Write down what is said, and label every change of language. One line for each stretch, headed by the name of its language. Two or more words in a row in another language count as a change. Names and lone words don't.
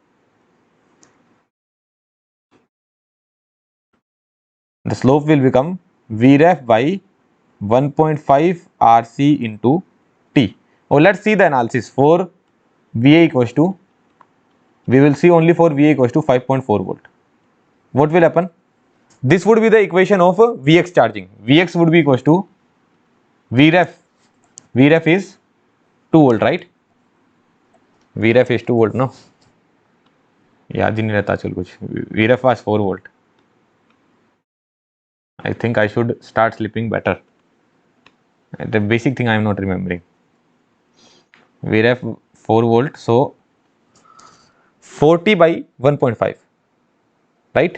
English: The slope will become Vref by 1.5 RC into T. Oh, let's see the analysis for VA equals to, we will see only for VA equals to 5.4 volt. What will happen? This would be the equation of Vx charging. Vx would be equals to Vref. Vref is 2 volt, right? Vref is 2 volt, no?
Hindi: याद ही नहीं रहता चल कुछ.
English: Vref was 4 volt. I think I should start sleeping better. The basic thing I am not remembering. Vref 4 volt, so 40 by 1.5, right?